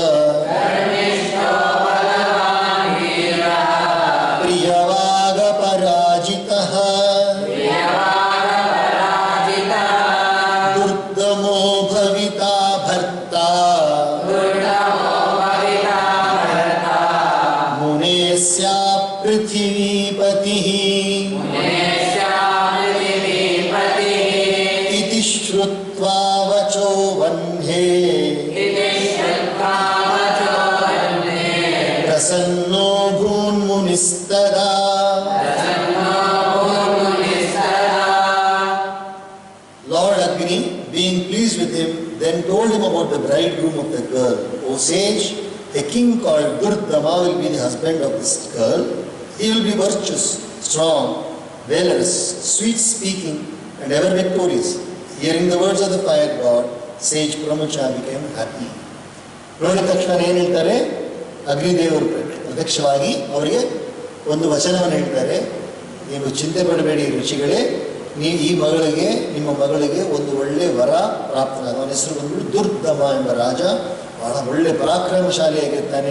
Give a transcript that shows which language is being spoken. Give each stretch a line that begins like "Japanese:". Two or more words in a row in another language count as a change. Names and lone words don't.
Sanskrit: ಪ್ರಿಯವಾಗ ಪರಾಜಿತಃ ದುರ್ಗಮೋ ಭವಿತಾ ಭರ್ತಾ ಮುನೇಸ್ಯಾ ಪೃಥಿವೀಪತಿಃ ಇತಿ ಶ್ರುತ್ವಾ ವಚೋ वह्ने प्रसन्नो भून्मुनिस्तदा.
English: Lord Agni, being pleased with him, then told him about the bridegroom of the girl. O sage, a king called Durdama will be the husband of this girl. He will be virtuous, strong, valorous, sweet-speaking, and ever victorious. Hearing the words of the fire god, sage Pramucha became happy.
Kannada: ನೋಡಿದ ತಕ್ಷಣ ಏನು ಹೇಳ್ತಾರೆ, ಅಗ್ನಿದೇವರು ಪ್ರತ್ಯಕ್ಷವಾಗಿ ಅವರಿಗೆ ಒಂದು ವಚನವನ್ನು ಹೇಳ್ತಾರೆ. ನೀವು ಚಿಂತೆ ಪಡಬೇಡಿ ಋಷಿಗಳೇ, ಈ ಮಗಳಿಗೆ, ನಿಮ್ಮ ಮಗಳಿಗೆ ಒಂದು ಒಳ್ಳೆ ವರ ಪ್ರಾಪ್ತನಾಗ. ಅವನ ಹೆಸರು ಬಂದ್ಬಿಟ್ಟು ದುರ್ದಮ ಎಂಬ ರಾಜ. ಬಹಳ ಒಳ್ಳೆ ಪರಾಕ್ರಮಶಾಲಿಯಾಗಿರ್ತಾನೆ.